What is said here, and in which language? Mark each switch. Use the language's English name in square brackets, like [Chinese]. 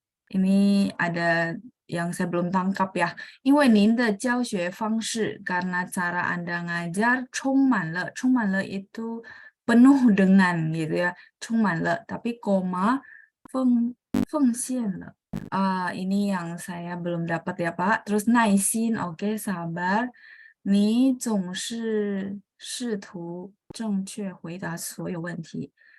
[Indonesian] Ini ada yang saya belum tangkap ya. [Chinese] 因为您的教学方式 [Indonesian] karena cara Anda ngajar [Chinese] 充满了 [Indonesian] itu penuh dengan gitu ya. 充满了 tapi koma 奉献了. Ini yang saya belum dapat ya, Pak. Terus 耐心, oke, sabar. [Chinese] 你总是试图正确回答所有问题.